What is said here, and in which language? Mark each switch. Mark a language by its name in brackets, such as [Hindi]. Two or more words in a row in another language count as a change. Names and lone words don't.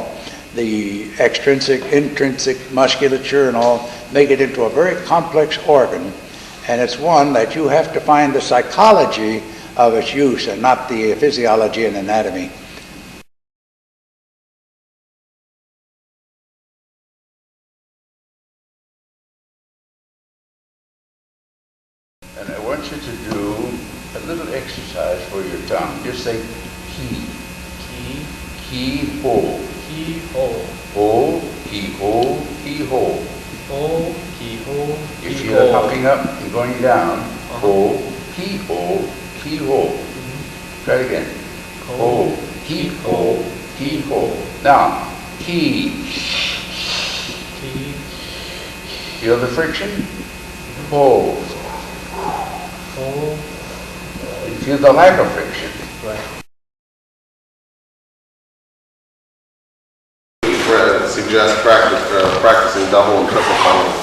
[English] The extrinsic, intrinsic musculature and all make it into a very complex organ, and it's one that you have to find the psychology of its use and not the physiology and anatomy. And I want you to do a little exercise for your tongue. Just say ki. Ki. Ki ho. Ki ho. Ho. Ki ho. Ki ho. Ho. Ki ho. You feel it popping up and going down. Ho. Ki ho. Ki ho. Try it again. Ho. Ki ho. Ki ho. Now, ki. Ki. Feel the friction? Ho. You feel the lack of friction. Right. Suggest practicing double and triple tongues.